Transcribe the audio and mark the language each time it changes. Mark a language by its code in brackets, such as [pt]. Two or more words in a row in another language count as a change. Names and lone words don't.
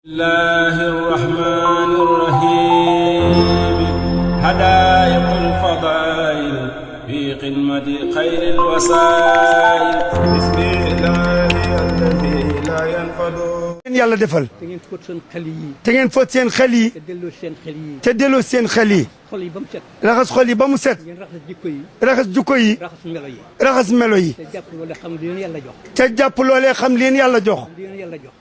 [ar] الله الرحمن الرحيم هدايق الفضائل في قمة خير الوسائل بسم الله الذي لا ينفد [wo] yàlla defal te ngeen fóot seen xel yi te ngeen fóot seen xel yi te delloo seen xel yi te delloo seen xel yi xol yi ba mu set raxas xol yi ba mu set ngeen raxas jikko yi raxas jukko yi raxas melo yi raxas melo yi te jàpp wala xam li leen yàlla jox te jàpp loolee xam leen yàlla jox li leen yàlla jox